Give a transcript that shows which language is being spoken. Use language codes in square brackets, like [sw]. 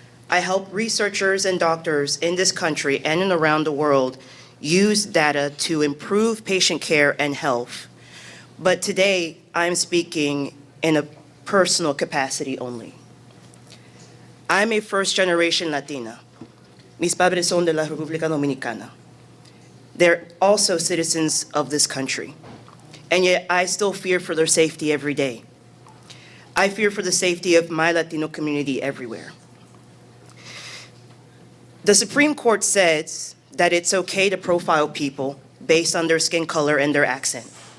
[en] I help researchers and doctors in this country and around the world use data to improve patient care and health. But today, I'm speaking in a personal capacity only. I'm a first-generation Latina. [es] Mis padres son de la República Dominicana. [en] They're also citizens of this country. And yet I still fear for their safety every day. I fear for the safety of my Latino community everywhere. The Supreme Court says that it's okay to profile people based on their skin color and their accent.